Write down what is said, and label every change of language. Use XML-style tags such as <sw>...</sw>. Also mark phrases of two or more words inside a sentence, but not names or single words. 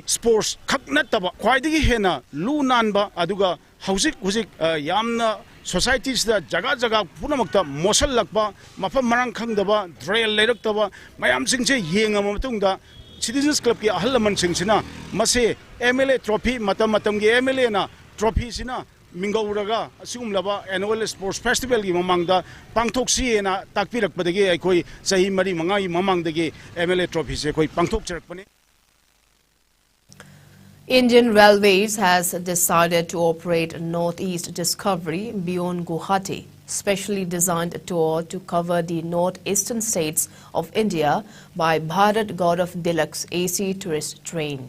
<mni>sports khakna taba khwaidagi hena lu nanba aduga hauzik yamna societies da jaga punamakta mosal lakba mafam marang khangdaba drail leiraktaba mayam singse yenga matungda Citizens Club ki ahalaman singsina mase</mni> <en>MLA trophy</en> <mni>matam gi MLA na trophy sina mingauraga asumlaba</mni> <en>annual sports festival</en> <mni>gi mamangda pangthok si na takpirakpadagi aikoi sahi mari mangai mamangdagi MLA trophy se koi pangthok charakpane.</mni> <en>Indian Railways has decided to operate Northeast Discovery beyond Guwahati, specially designed tour to cover the northeastern states of India by Bharat Gaurav Deluxe AC tourist train.</en>